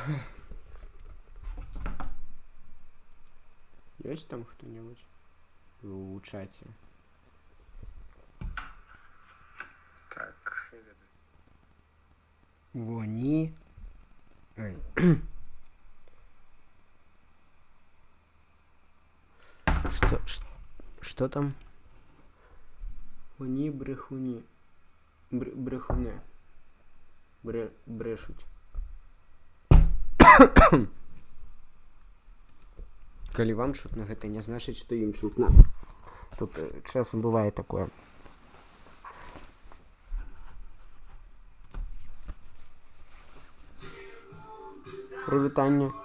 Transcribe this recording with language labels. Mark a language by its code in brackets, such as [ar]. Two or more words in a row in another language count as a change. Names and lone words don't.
[be] Ёсць там хто-небудзь у чаце? Так, я ведаю. Во, ні. Ай. [ru] Что там? Они брехуни. Брехуны. [uk] Брешуть. [be] Калі вам чутно, гэта не значыць, што ім чутно. Тут часам бывае такое. Прывітанне.